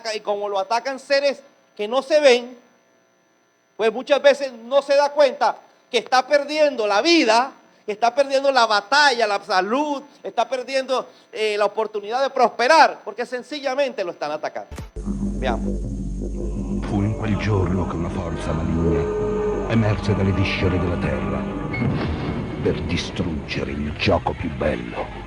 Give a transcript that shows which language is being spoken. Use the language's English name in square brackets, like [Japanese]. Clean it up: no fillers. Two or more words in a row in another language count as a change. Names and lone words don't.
[Spanish] Y como lo atacan seres que no se ven, pues muchas veces no se da cuenta que está perdiendo la vida, que está perdiendo la batalla, la salud, está perdiendo la oportunidad de prosperar, porque sencillamente lo están atacando. Veamos. [Italian] Fu in quel giorno che una forza maligna emerse dalle viscere della terra per distruggere il gioco più bello.